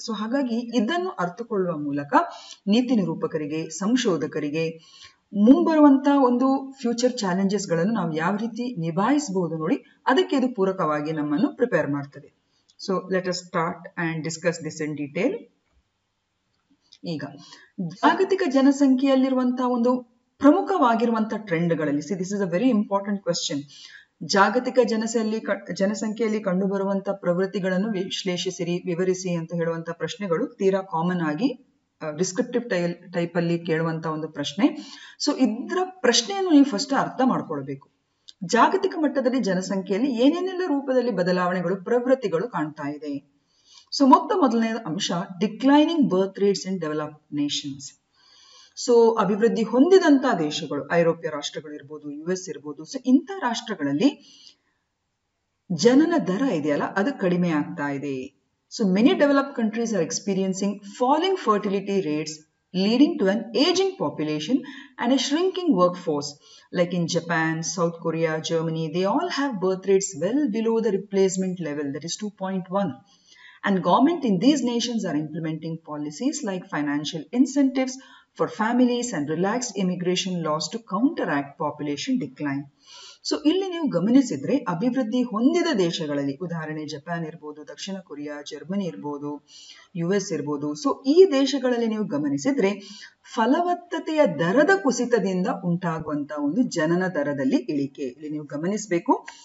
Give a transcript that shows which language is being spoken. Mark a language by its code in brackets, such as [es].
[kn] So ಹಾಗಾಗಿ ಇದನ್ನು ಅರ್ಥಕೊಳ್ಳುವ ಮೂಲಕ ನೀತಿ ನಿರೂಪಕರಿಗೆ, ಸಂಶೋಧಕರಿಗೆ ಮುಂಬರುವಂತ ಒಂದು ಫ್ಯೂಚರ್ ಚಾಲೆಂಜಸ್ ಗಳನ್ನು ನಾವು ಯಾವ ರೀತಿ ನಿಭಾಯಿಸಬಹುದು ನೋಡಿ, ಅದಕ್ಕೆ ಇದು ಪೂರಕವಾಗಿ ನಮ್ಮನ್ನು ಪ್ರಿಪೇರ್ ಮಾಡ್ತದೆ. [en] So let us start and discuss this in detail. [kn] ಈಗ ಜಾಗತಿಕ ಜನಸಂಖ್ಯೆಯಲ್ಲಿರುವಂತಹ ಒಂದು ಪ್ರಮುಖವಾಗಿರುವಂತಹ ಟ್ರೆಂಡ್ಗಳಲ್ಲಿ, [en] This is a very important question. [kn] ಜಾಗತಿಕ ಜನಸಂಖ್ಯೆಯಲ್ಲಿ ಕಂಡುಬರುವಂತಹ ಪ್ರವೃತ್ತಿಗಳನ್ನು ವಿಶ್ಲೇಷಿಸಿರಿ, ವಿವರಿಸಿ ಅಂತ ಹೇಳುವಂತಹ ಪ್ರಶ್ನೆಗಳು ತೀರಾ ಕಾಮನ್ ಆಗಿ ಡಿಸ್ಕ್ರಿಪ್ಟಿವ್ ಟೈಪ್ ಅಲ್ಲಿ ಕೇಳುವಂತ ಒಂದು ಪ್ರಶ್ನೆ. ಸೊ ಇದರ ಪ್ರಶ್ನೆಯನ್ನು ನೀವು ಫಸ್ಟ್ ಅರ್ಥ ಮಾಡ್ಕೊಳ್ಬೇಕು. ಜಾಗತಿಕ ಮಟ್ಟದಲ್ಲಿ ಜನಸಂಖ್ಯೆಯಲ್ಲಿ ಏನೇನೆಲ್ಲ ರೂಪದಲ್ಲಿ ಬದಲಾವಣೆಗಳು ಪ್ರವೃತ್ತಿಗಳು ಕಾಣ್ತಾ ಇದೆ. [en] so [kn] ಮೊದಲನೇ ಅಂಶ [en] Declining birth rates in developed nations. [kn] ಸೊ ಅಭಿವೃದ್ಧಿ ಹೊಂದಿದಂತ ದೇಶಗಳು, ಐರೋಪ್ಯ ರಾಷ್ಟ್ರಗಳು ಇರ್ಬೋದು, US ಇರ್ಬೋದು, ಸೊ ಇಂಥ ರಾಷ್ಟ್ರಗಳಲ್ಲಿ ಜನನ ದರ ಇದೆಯಲ್ಲ ಅದು ಕಡಿಮೆ ಆಗ್ತಾ ಇದೆ. [en] So many developed countries are experiencing falling fertility rates leading to an aging population and a shrinking workforce. Like in Japan, South Korea, Germany, they all have birth rates well below the replacement level, that is 2.1. And government in these nations are implementing policies like financial incentives for families and relaxed immigration laws to counteract population decline. [kn] So ಇಲ್ಲಿ ನೀವು ಗಮನಿಸಿದ್ರೆ ಅಭಿವೃದ್ಧಿ ಹೊಂದಿದ ದೇಶಗಳಲ್ಲಿ, ಉದಾಹರಣೆ Japan ಇರ್ಬೋದು, ದಕ್ಷಿಣ Korea, Germany ಇರ್ಬೋದು, US ಇರ್ಬೋದು, ಸೊ ಈ ದೇಶಗಳಲ್ಲಿ ನೀವು ಗಮನಿಸಿದ್ರೆ ಫಲವತ್ತತೆಯ ದರದ ಕುಸಿತದಿಂದ ಉಂಟಾಗುವಂತ ಒಂದು ಜನನ ದರದಲ್ಲಿ ಇಳಿಕೆ ಇಲ್ಲಿ ನೀವು ಗಮನಿಸಬೇಕು.